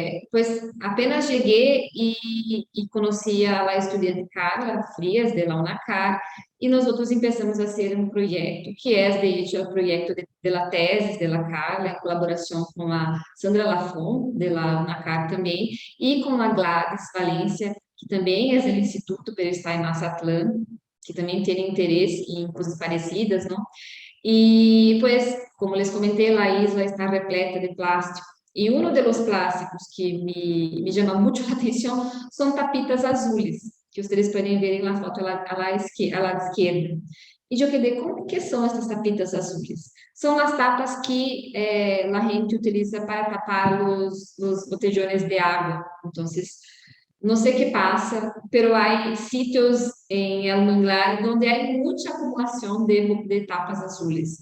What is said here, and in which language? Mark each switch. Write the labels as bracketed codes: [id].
[pt] Pues apenas cheguei e conheci a estudante Carla Frias, de la UNACAR, e nós outros começamos a ser um projeto, que é, [es] de hecho, [pt] o projeto de la tesis de la Carla, em colaboração com a Sandra Lafon, de la UNACAR também, e com a Gladys Valência, que também é do Instituto, pero está em Mazatlán, que também tem interesse em coisas parecidas, não? [es] Y pues, como les comenté, la isla está repleta de plástico. Y uno de los plásticos que me llama mucho la atención son tapitas azules, que ustedes pueden ver en la foto a la izquierda. [pt] E eu quedei, como que são essas [es] tapitas azules? [pt] São as tapas que a gente utiliza para tapar os botellões de água. [es] Então, no sé qué pasa, pero hay sitios en el manglar donde hay mucha acumulación de tapas azules.